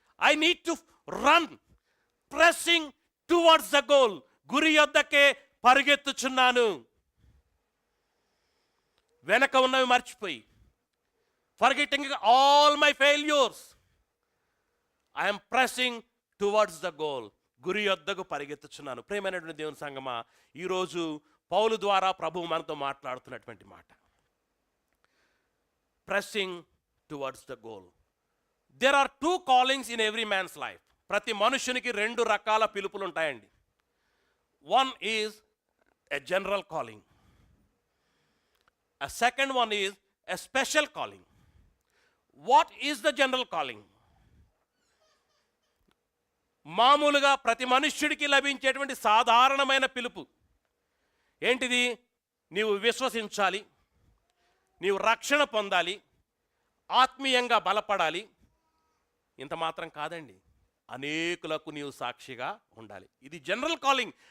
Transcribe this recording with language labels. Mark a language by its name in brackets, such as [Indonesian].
[English] I need to run, pressing towards the goal. [Telugu] గురి యొద్దకే పరిగెత్తుచున్నాను. వెనక ఉన్నవి మర్చిపోయి, [English] forgetting all my failures, I am pressing towards the goal. [Telugu] గురి యొద్దకు పరిగెత్తుచున్నాను. ప్రియమైనటువంటి దేవుని సంగమా, ఈరోజు పౌలు ద్వారా ప్రభువు మనతో మాట్లాడుతున్నటువంటి మాట, [English] pressing towards the goal. There are 2 callings in every man's life. [Telugu] ప్రతి మనుషునికి 2 రకాల పిలుపులు ఉంటాయండి. [English] One is a general calling. A second one is a special calling. What is the general calling? [Telugu] మామూలుగా ప్రతి మనుష్యుడికి లభించేటువంటి సాధారణమైన పిలుపు. ఏంటిది? నీవు విశ్వసించాలి, నీవు రక్షణ పొందాలి, ఆత్మీయంగా బలపడాలి. ఇంత మాత్రం కాదండి, అనేకులకు నీవు సాక్షిగా ఉండాలి. ఇది జనరల్ కాలింగ్.